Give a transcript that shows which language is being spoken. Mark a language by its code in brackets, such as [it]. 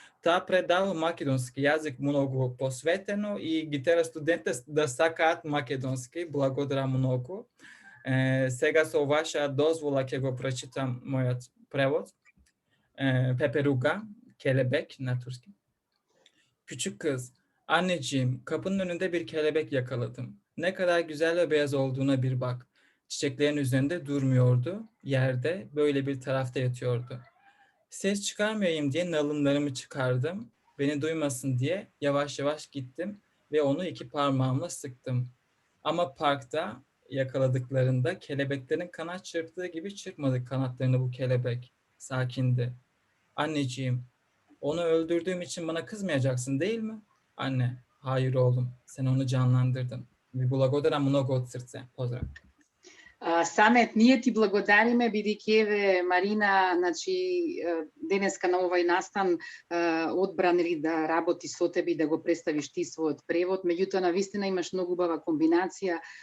[mk] Таа предава македонски јазик многу посветено и ги тера студентите да сакаат македонски. Благодарам многу. Сега со ваша дозвола ќе го прочитам мојот превод. Peperuga, kelebek на турски. [tr] Küçük kız, anneciğim, kapının önünde bir kelebek yakaladım. Ne kadar güzel ve beyaz olduğuna bir bak. Çiçeklerin üzerinde durmuyordu, yerde böyle bir tarafta yatıyordu. Ses çıkarmayayım diye nalınlarımı çıkardım. Beni duymasın diye yavaş yavaş gittim ve onu 2 parmağımla sıktım. Ama parkta yakaladıklarında kelebeklerin kanat çırptığı gibi çırpmadı kanatlarını bu kelebek. Sakindi. Anneciğim, onu öldürdüğüm için bana kızmayacaksın değil mi? Anne, hayır oğlum, sen onu canlandırdın. [mk] Ви благодарам многу од срце. Поздрав. Самет, ние ти благодариме, бидејќи еве Марина, значи денеска на овој настан одбран да работи со тебе да го представиш ти својот превод, меѓутоа навистина имаш многу убава комбинација,